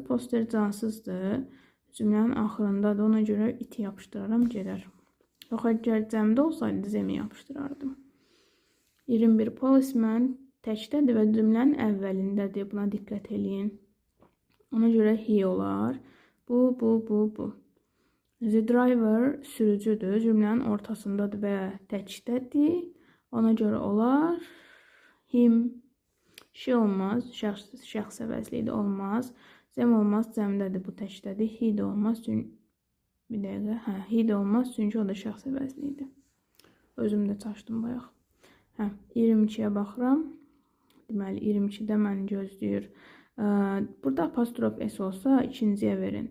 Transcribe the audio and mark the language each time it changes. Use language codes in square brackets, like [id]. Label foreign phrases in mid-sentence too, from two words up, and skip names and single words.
[az] Poster cansızdır. Cümlənin axırındadır. Ona görə iti yapışdıraram, gedər. Yox, əgər cəmdə olsaydı, zəmi yapışdırardım. 21. Policeman təkdədir və cümlənin əvvəlindədir. Buna diqqət eləyin. Ona görə he olar. Bu. [en] The driver [az] sürücüdür. Cümlənin ortasındadır və təkdədir. Ona görə olar him. She olmaz. Şəxs əvəzliyi də olmaz. Zəm olmaz. Cəmdədir. Bu təkdədir. He də olmaz. Bir dəqiqə. He də olmaz. Çünki o da şəxs əvəzliyidir. Özüm də çaşdım bayaq. 22-yə baxıram. Deməli, 22-də məni gözləyir. Burada apostrof S olsa, ikinciyə verin.